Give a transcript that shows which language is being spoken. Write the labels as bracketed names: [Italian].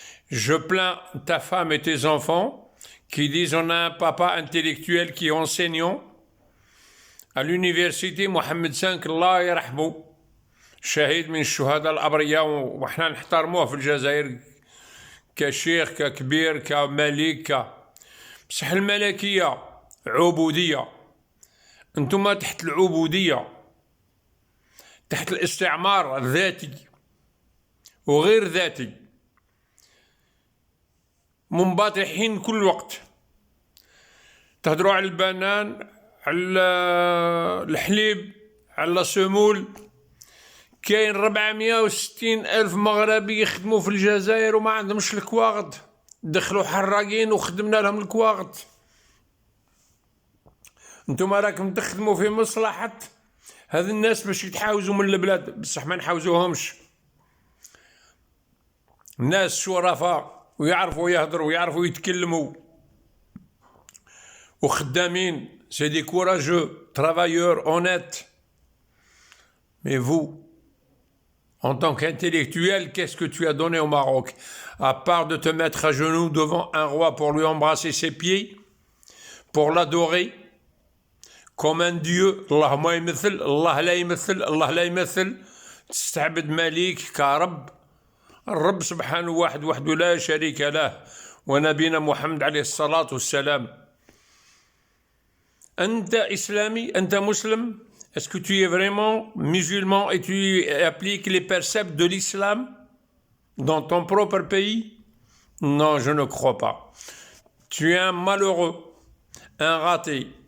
[French] Je plains ta femme et tes enfants qui disent on a un papa intellectuel qui est enseignant à l'université Mohamed V [Arabic] الله يرحمه شهيد من الشهداء الأبرياء وإحنا نحترموه في الجزائر كشيخ ككبير كملك بصح الملكية عبودية. انتم تحت العبودية، تحت الاستعمار الذاتي وغير ذاتي، منبطحين كل وقت. تهدروا على البنان، على الحليب، على السمول. كاين 460 ألف مغربي يخدموا في الجزائر وما عندهمش الكواغد. دخلوا حراقين وخدمنا لهم الكواغد. انتم راكم تخدموا في مصلحة هذ الناس باش يتحاوزوا من البلاد، بصح ما نحاوزوهمش. الناس شرفاء ويعرفوا يهضروا ويعرفوا يتكلموا وخدامين. [French] C'est des courageux, travailleurs, honnêtes. Mais vous, en tant qu'intellectuel, qu'est-ce que tu as donné au Maroc? À part de te mettre à genoux devant un roi pour lui embrasser ses pieds, pour l'adorer comme un dieu. [Arabic] Allah ما يمثل، الله لا يمثل، الله لا يمثل. تستعبد مليك كرب. الرب سبحانه واحد وحده لا شريك له، ونبينا محمد عليه الصلاة والسلام. أنت إسلامي؟ أنت مسلم؟ [French] Est-ce que tu es vraiment musulman et tu appliques les préceptes de l'islam dans ton propre pays? Non, je ne crois pas. Tu es un malheureux, un raté.